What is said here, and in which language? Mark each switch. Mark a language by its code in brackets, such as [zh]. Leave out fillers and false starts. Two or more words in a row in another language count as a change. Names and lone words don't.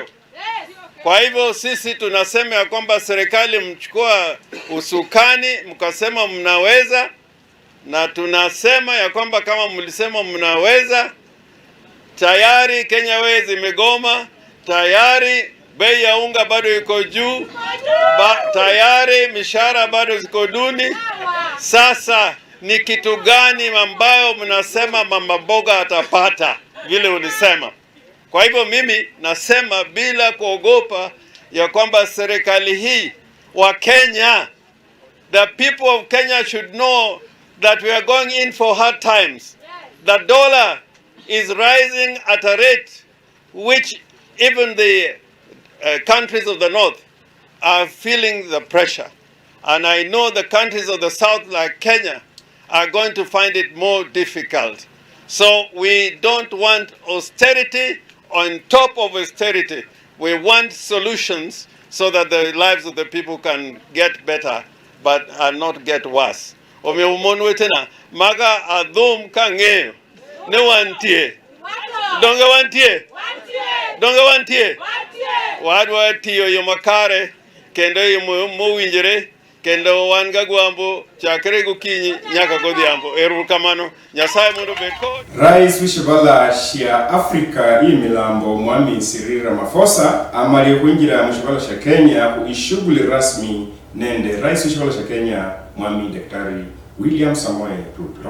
[sw] Kwa hivyo sisi tunasema ya kwamba serikali mchukua usukani, mkasema mnaweza, na tunasema ya kwamba kama mlisema mnaweza, tayari Kenya Airways zimegoma, tayari bei ya unga bado iko juu, tayari mishahara bado ziko duni. Sasa ni kitu gani ambayo mnasema mama boga atapata vile ulisema? Kwa hivyo mimi nasema bila kuogopa ya kwamba serikali hii wa Kenya, [en] the people of Kenya should know that we are going in for hard times. The dollar is rising at a rate which even the countries of the north are feeling the pressure. And I know the countries of the south like Kenya are going to find it more difficult. So we don't want austerity on top of austerity. We want solutions so that the lives of the people can get better but not get worse. [luo] Maga adum kange ne wantie. Donga wantie. Donga wantie. Wadwa tiyo yomakare kendo muwinjire kendo wanga gwambo chakre gukinyi nyaka godhiambo. Erukamano Nyasaye mondo beko. [luy] Rais w'ishibala shia Afrika imilambo Mwami Cyril Ramaphosa amaliye kuinjira mu shibala sha Kenya ku [sw] ishughuli rasmi [luy] Nende. Rais w'ishibala sha Kenya Mwami Daktari William Samoei Ruto.